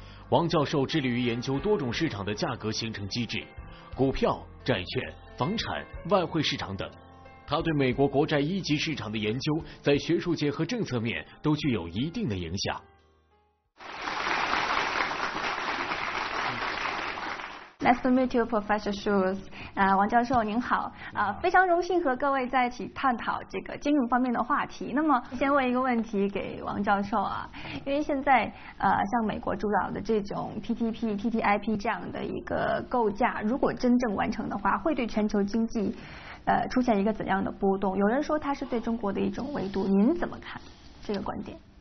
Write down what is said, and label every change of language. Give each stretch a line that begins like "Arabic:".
Chinese: 王教授致力于研究多种市场的价格形成机制，股票、债券、房产、外汇市场等。他对美国国债一级市场的研究，在学术界和政策面都具有一定的影响。
English: Nice to meet you, Professor Schulz.
Chinese: 王教授您好，非常荣幸和各位在一起探讨这个金融方面的话题。那么，先问一个问题给王教授啊，因为现在像美国主导的这种 TTP、TTIP 这样的一个构架，如果真正完成的话，会对全球经济出现一个怎样的波动？有人说它是对中国的一种围堵，您怎么看这个观点？